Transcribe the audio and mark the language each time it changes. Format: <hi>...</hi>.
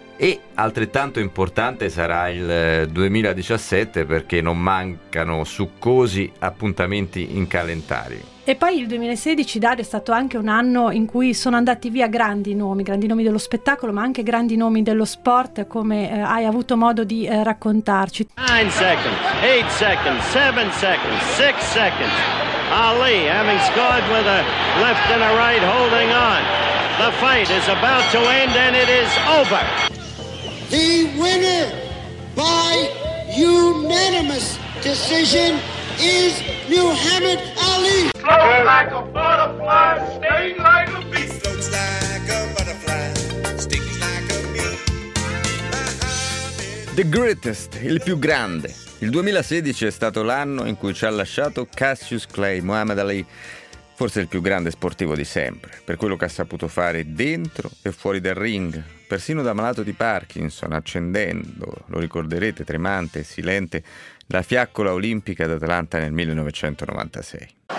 <it>E altrettanto importante sarà il 2017, perché non mancano succosi appuntamenti in calendario. E poi il 2016, Dario, è stato anche un anno in cui sono andati via grandi nomi dello spettacolo, ma anche grandi nomi dello sport, come hai avuto modo di raccontarci.</it> <en>9 seconds, 8 seconds, 7 seconds, 6 seconds. Ali, having scored with a left and a right, holding on. The fight is about to end and it is over. The winner by unanimous decision is Muhammad Ali. Flow like a butterfly, sting like a beast. The Greatest,</en> <it>il più grande. Il 2016 è stato l'anno in cui ci ha lasciato Cassius Clay, Muhammad Ali, forse il più grande sportivo di sempre, per quello che ha saputo fare dentro e fuori del ring, persino da malato di Parkinson, accendendo, lo ricorderete, tremante e silente, la fiaccola olimpica d'Atlanta nel 1996.</it>